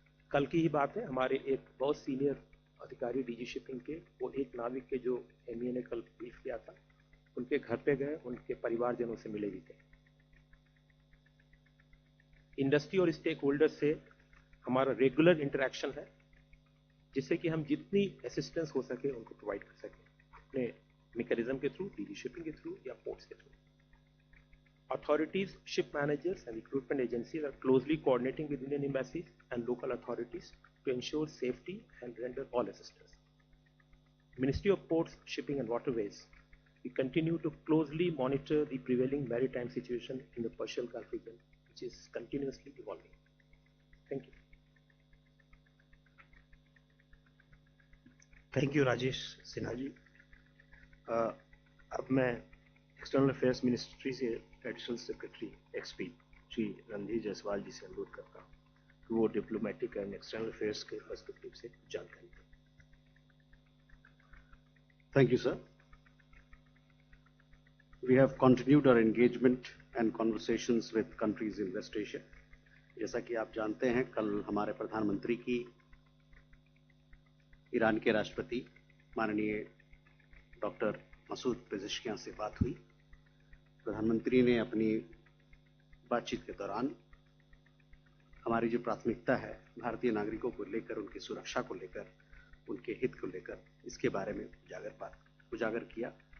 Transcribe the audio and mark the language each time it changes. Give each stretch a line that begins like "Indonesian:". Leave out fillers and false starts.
Hindi: कल की ही बात है, हमारे एक बहुत सीनियर अधिकारी डीजी शिपिंग के, वो एक नाविक के जो एमईए ने कल ब्रीफ किया था, उनके घर पे गए, उनके परिवारजनों से मिले भी थे। इंडस्ट्री और स्टेक होल्डर से हमारा रेगुलर इंटरेक्शन है, जिससे कि हम जितनी असिस्टेंस हो सके उनको प्रोवाइड कर सकें, अपने मैकेनिज्म के थ्रू, डीजी शिपिंग के थ्रू या पोर्ट्स के through.
English: Authorities, ship managers and recruitment agencies are closely coordinating with Indian embassies and local authorities to ensure safety and render all assistance. Ministry of Ports, Shipping and Waterways, we continue to closely monitor the prevailing maritime situation in the Persian Gulf region, which is continuously evolving. Thank you. Thank you Rajesh Sinha ji.
Hindi: अब मैं external affairs ministry से additional secretary XP Shri Randhir Jaiswal जी से अनुरोध करता हूँ कि वो diplomatic and external affairs के पर्सपेक्टिव से जानकारी दें।
English: Thank you, sir. We have continued our engagement and conversations with countries in West Asia.
Hindi: जैसा कि आप जानते हैं, कल हमारे प्रधानमंत्री की ईरान के राष्ट्रपति माननीय डॉक्टर मसूद पेज़ेश्कियान से बात हुई। प्रधानमंत्री ने अपनी बातचीत के दौरान हमारी जो प्राथमिकता है भारतीय नागरिकों को लेकर, उनकी सुरक्षा को लेकर, उनके हित को लेकर, इसके बारे में उजागर किया।